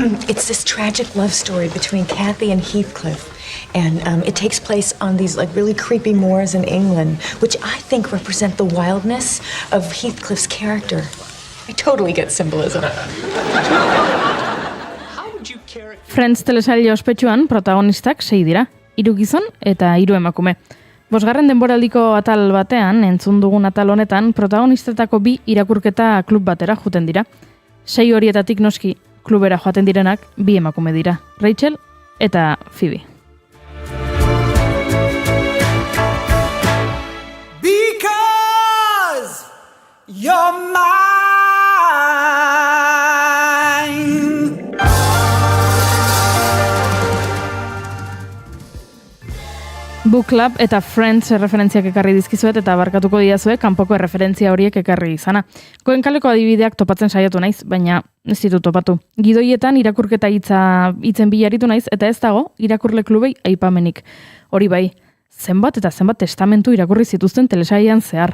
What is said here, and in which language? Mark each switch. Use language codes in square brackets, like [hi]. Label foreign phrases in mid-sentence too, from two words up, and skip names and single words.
[en] it's this tragic love story between Kathy and Heathcliff. And it takes place on these like really creepy moors in England, which I think represent the wildness of Heathcliff's character. I totally get symbolism. [eu] Friends telesaile ospetsuan protagonistak 6 dira, 3 gizon eta 3 emakume. 5. denboraldiko atal batean, entzun dugun atal honetan, protagonistetako 2 irakurketa klub batera joeten dira. 6 horietatik noski klubera joaten direnak 2 emakume dira, Rachel eta Phoebe. [en] Because you're mine. [eu] Book Club eta Friends referentziak ekarri dizkizuet eta barkatuko diazue kanpoko referentzia horiek ekarri izana. Goenkaleko adibideak topatzen saiatu naiz, baina ez ditut topatu. Gidoietan irakurketa hitzen bilaritu naiz eta ez dago irakurle klubei aipamenik. Hori bai, zenbat eta zenbat testamentu irakurri zituzten telesailean zehar.